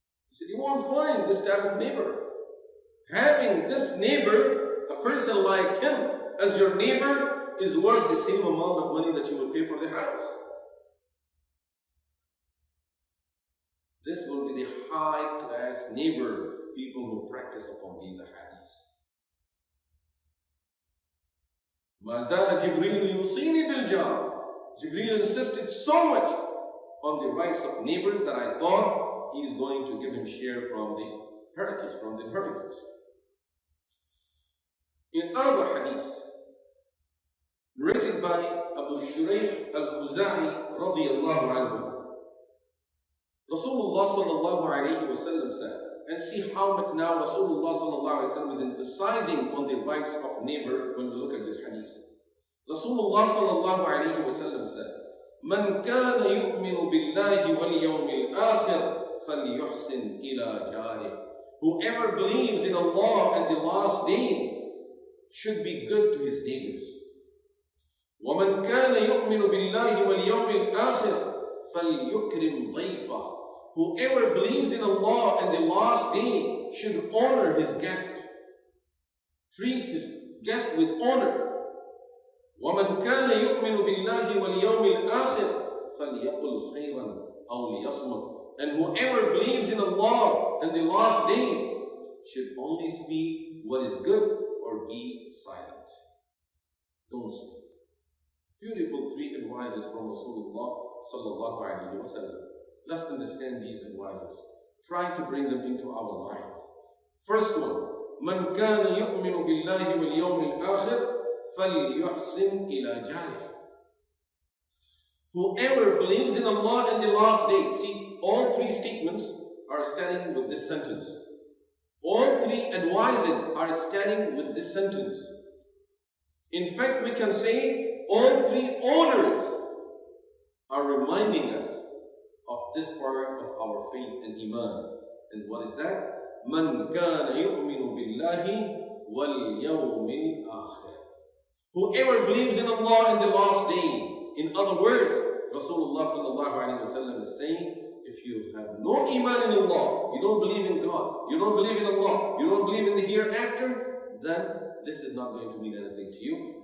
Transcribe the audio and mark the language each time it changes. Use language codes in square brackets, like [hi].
[en] He said, you won't find this type of neighbor. Having this neighbor, a person like him, as your neighbor is worth the same amount of money that you would pay for the house. This will be the high-class neighbor, people who practice upon these ahadiths. [ar] مَا زَالَ جِبْرِيلُ يُوصِينِي بِالْجَارِ. [en] Jibreel insisted so much on the rights of neighbors that I thought he is going to give him share from the inheritance. In another hadith, narrated by Abu Shuraih al-Khuza'i radiyallahu anhu, Rasulullah sallallahu alayhi wa sallam said, and see how much now Rasulullah sallallahu alayhi wa sallam is emphasizing on the rights of neighbor when we look at this hadith. [ar] Rasulullah sallallahu alayhi wa sallam said, من كان يؤمن بالله واليوم الآخر فليحسن إلى جاره. [en] Whoever believes in Allah and the last day should be good to his neighbors. [ar] ومن كان يؤمن بالله واليوم الآخر فليكرم ضيفه. [en] Whoever believes in Allah and the last day should honor his guest. Treat his guest with honor. [ar] وَمَنْ كَانَ يُؤْمِنُ بِاللَّهِ وَالْيَوْمِ الْآخِرِ فَلْيَقُلْ خَيْرًا أَوْ لِيَصْمُتْ. [en] And whoever believes in Allah and the last day should only speak what is good or be silent. Don't speak. Beautiful three advices from Rasulullah sallallahu alayhi wa sallam. Let's understand these advices. Try to bring them into our lives. First one, [ar] مَنْ كَانَ يُؤْمِنُ بِاللَّهِ وَالْيَوْمِ الْآخِرِ فَلْيُحْسِنْ إِلَى جَارِهِ. [en] Whoever believes in Allah and the last day. See, all three statements are starting with this sentence. All three advices are starting with this sentence. In fact, we can say all three orders are reminding us of this part of our faith and iman. And what is that? [ar] مَنْ كَانَ يُؤْمِنُ بِاللَّهِ وَالْيَوْمِ الْآخِرِ. [en] Whoever believes in Allah in the last day. In other words, Rasulullah sallallahu alayhi wa sallam is saying, if you have no iman in Allah, you don't believe in God, you don't believe in Allah, you don't believe in the hereafter, then this is not going to mean anything to you.